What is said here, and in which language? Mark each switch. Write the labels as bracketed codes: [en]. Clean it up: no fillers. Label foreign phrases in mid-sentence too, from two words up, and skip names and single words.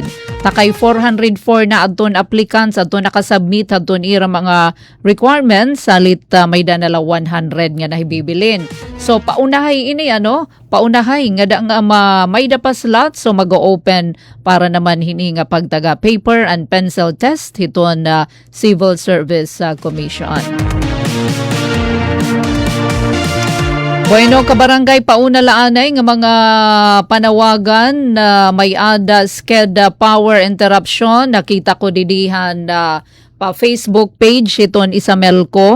[war] Takay 404 na adton applicants adton nakasubmit adton ira mga requirements salit may da nala 100 nga nahibibilin. So paunahay ini paunahay nga da nga may da pa slot so mag-open para naman hini nga pagtaga [en] paper and pencil test [war] hiton Civil Service Commission. Bueno, kabarangay pauna laanay nga mga panawagan na may ada sked [en] power interruption. [war] Nakita ko didihan pa Facebook page iton Isamelco.